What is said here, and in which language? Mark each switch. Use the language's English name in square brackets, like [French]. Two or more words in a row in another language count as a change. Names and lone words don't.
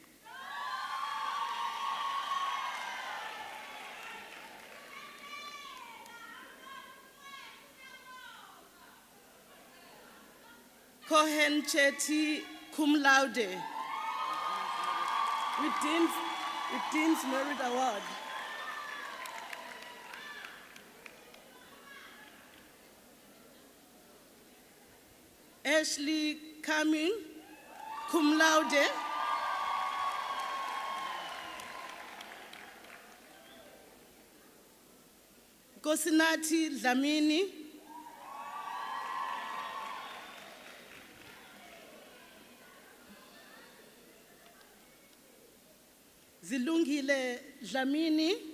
[English] Cohen Chetty [Latin] cum laude [English] with Dean's Merit Award. Ashley Cumming [Latin] cum laude. [English] Kosinati Dlamini. Zilungile Dlamini.